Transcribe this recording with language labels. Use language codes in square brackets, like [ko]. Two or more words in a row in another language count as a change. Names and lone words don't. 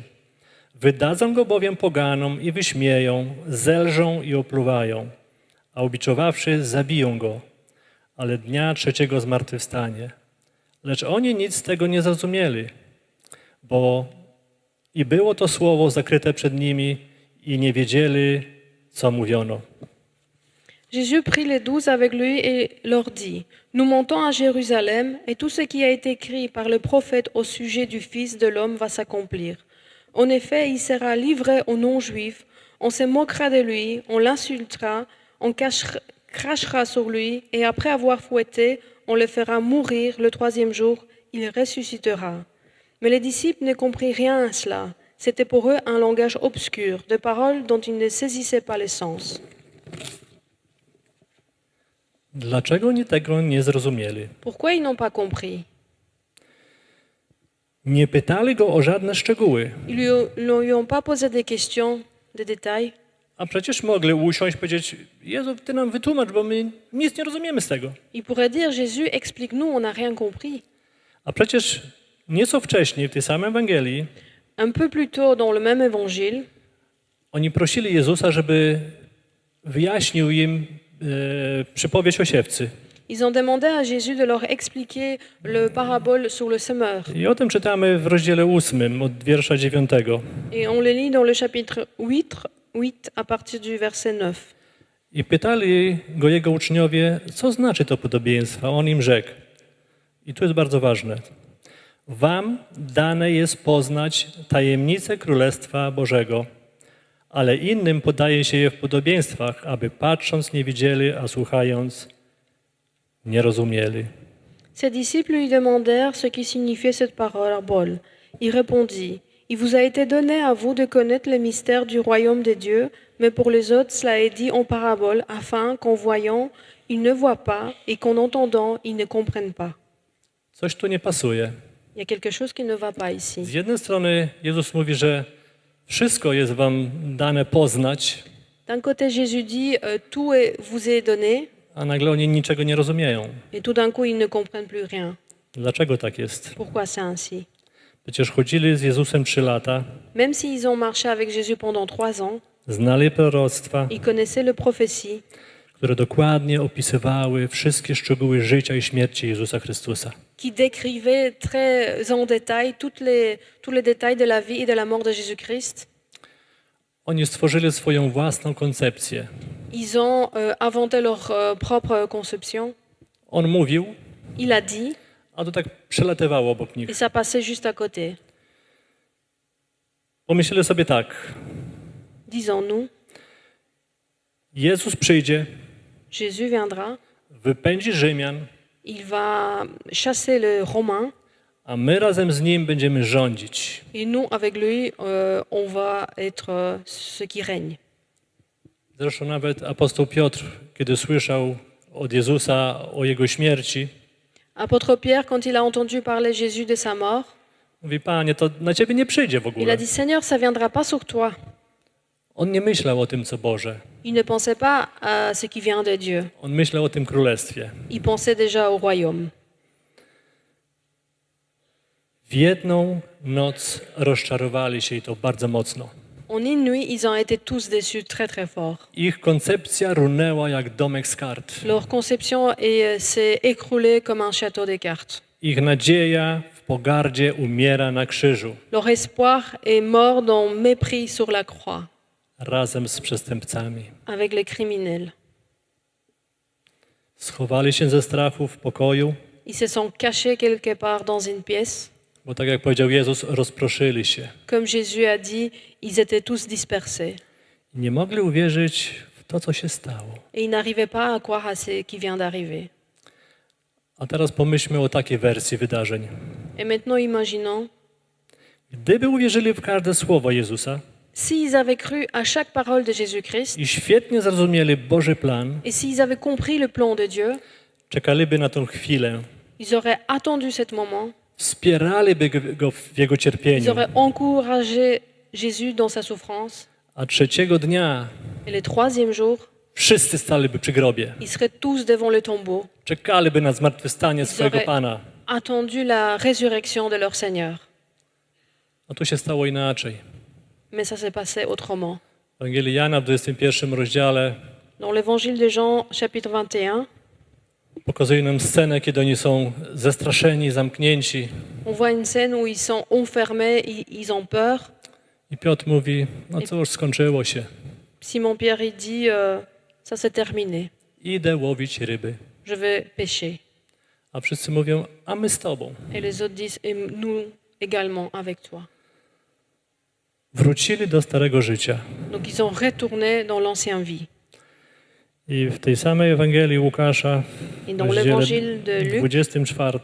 [pl] Wydadzą go bowiem poganom i wyśmieją, zelżą i opluwają, a ubiczowawszy zabiją go, ale dnia trzeciego zmartwychwstanie. Lecz oni nic z tego nie zrozumieli, bo i było to słowo zakryte przed nimi i nie wiedzieli, co mówiono. [fr] Jésus prit les 12 avec lui et leur dit, « Nous montons à Jérusalem, et tout ce qui a été écrit par le prophète au sujet du Fils de l'homme va s'accomplir. En effet, il sera livré aux non-juifs, on se moquera de lui, on l'insultera, on crachera sur lui, et après avoir fouetté, on le fera mourir le troisième jour, il ressuscitera. » Mais les disciples ne comprirent rien à cela. C'était pour eux un langage obscur, de paroles dont ils ne saisissaient pas le sens. [pl] Dlaczego oni tego nie zrozumieli? [fr] Pourquoi ils n'ont pas compris? [pl] Nie pytali go o żadne szczegóły, [fr] Ils lui ont pas posé des questions, des détails. [pl] a przecież mogli usiąść i powiedzieć: Jezu, Ty nam wytłumacz, bo my nic nie rozumiemy z tego. [fr] Ils pourraient dire, Jésus, explique-nous, on n'a rien compris. [pl] A przecież nieco wcześniej w tej samej Ewangelii [fr] Un peu plus tôt dans le même évangile, [pl] oni prosili Jezusa, żeby wyjaśnił im przypowieść o siewcy. [fr] ils ont demandé à Jésus de leur expliquer le parabole sur le semeur. [pl] I o tym czytamy w rozdziale 8 od wiersza 9. [fr] Et on le lit dans le chapitre 8 à partir du verset 9. [pl] I pytali go jego uczniowie, co znaczy to podobieństwo. On im rzekł. I tu jest bardzo ważne. Wam dane jest poznać tajemnice Królestwa Bożego, ale innym podaje się je w podobieństwach, aby patrząc nie widzieli, a słuchając nie rozumieli. [fr] Ses disciples lui demandèrent ce qui signifiait cette parabole. Il répondit, « Il vous a été donné à vous de connaître les mystères du royaume de Dieu, mais pour les autres, cela est dit en parabole, afin qu'en voyant, ils ne voient pas, et qu'en entendant, ils ne comprennent pas. » [pl] Coś tu nie pasuje. [fr] Il y a quelque chose qui ne va pas ici. [pl] Z jednej strony Jezus mówi, że wszystko jest wam dane poznać, [fr] D'un côté, Jésus dit, tout vous est donné, [pl] a nagle oni niczego nie rozumieją. [fr] et tout d'un coup, ils ne comprennent plus rien. [pl] Dlaczego tak jest? [fr] Pourquoi c'est ainsi? [pl] Przecież chodzili z Jezusem 3 lata, [fr] Même s'ils ont marché avec Jésus pendant 3 ans, [pl] znali proroctwa, [fr] ils connaissaient le prophétie, [pl] które dokładnie opisywały wszystkie szczegóły życia i śmierci Jezusa Chrystusa. [fr] qui décrivait très en détail tous les détails de la vie et de la mort de Jésus-Christ. [pl] Oni stworzyli swoją własną koncepcję. [fr] Ils ont inventé leur propre conception. [pl] On mówił, [fr] Il a dit, [pl] a to tak przelatywało obok nich. [fr] et ça passait juste à côté. [pl] Pomyśleli sobie tak, [fr] Disons-nous, [pl] Jezus przyjdzie, [fr] Jésus viendra, [pl] wypędzi Rzymian, [fr] il va chasser le Romain, [pl] a my razem z Nim będziemy rządzić. [fr] et nous, avec lui, on va être ceux qui règnent. [pl] Zresztą nawet apostoł Piotr, kiedy słyszał od Jezusa o Jego śmierci, [fr] Apôtre Pierre, quand il a entendu parler Jésus de sa mort, [pl] mówi, Panie, to na Ciebie nie przyjdzie w [fr] il a [pl] ogóle. [fr] dit, Seigneur, ça viendra pas sur toi. [pl] On nie myślał o tym, co Boże. [fr] Il ne pensait pas à ce qui vient de Dieu. [pl] On myślał o tym królestwie. [fr] Il pensait déjà au royaume. [pl] W jedną noc rozczarowali się i to bardzo mocno. [fr] En une nuit, ils ont été tous déçus très très fort. [pl] Ich koncepcja runęła jak domek z kart. [fr] Leur conception s'est écroulée comme un château de cartes. [pl] Ich nadzieja w pogardzie umiera na krzyżu [fr] Leur espoir est mort dans mépris sur la croix, [pl] razem z przestępcami. [fr] avec les criminels. [pl] Schowali się ze strachu w pokoju, [fr] Ils se sont cachés quelque part dans une pièce. [pl] bo tak jak powiedział Jezus, rozproszyli się. [fr] Comme Jésus a dit, ils étaient tous dispersés. [pl] I nie mogli uwierzyć w to, co się stało. [fr] Et ils n'arrivaient pas à croire à ce qui vient d'arriver. [pl] A teraz pomyślmy o takiej wersji wydarzeń. [fr] Et maintenant, imaginons, [pl] Gdyby uwierzyli w każde słowo Jezusa [fr] s'ils avaient cru à chaque parole de Jésus-Christ, [pl] i świetnie zrozumieli Boży plan, [fr] et s'ils avaient compris le plan de Dieu, [pl] czekaliby na tą chwilę, [fr] ils auraient attendu ce moment, [pl] wspieraliby Go w Jego [fr] ils [pl] cierpieniu, [fr] auraient encouragé Jésus dans sa souffrance. [pl] a trzeciego dnia [fr] Et le troisième jour, [pl] wszyscy staliby przy grobie. [fr] ils seraient tous devant le tombeau, [pl] Czekaliby na zmartwychwstanie swojego [fr] auraient- [pl] Pana. [fr] attendu la résurrection de leur Seigneur. [pl] A tu się stało inaczej. [fr] Mais ça s'est passé autrement. [pl] W Ewangelii Jana w 21 rozdziale [fr] Dans l'évangile de Jean, chapitre 21, [pl] pokazuje nam scenę, kiedy oni są zestraszeni, zamknięci. [fr] on voit une scène où ils sont enfermés, ils ont peur. [pl] I Piotr mówi, no cóż, skończyło się. [fr] Simon-Pierre, il dit, ça c'est terminé, [pl] Idę łowić ryby. [fr] je vais pêcher. [pl] A wszyscy mówią, a my z Tobą. [fr] Et les autres disent, et nous également avec toi. [pl] Wrócili do starego życia. [fr] Donc ils sont retournés dans l'ancienne vie. [pl] I w tej samej Ewangelii Łukasza, [fr] Et [pl] w [fr] dans [pl] rozdziale [fr] l'évangile de Luc, [pl] 24,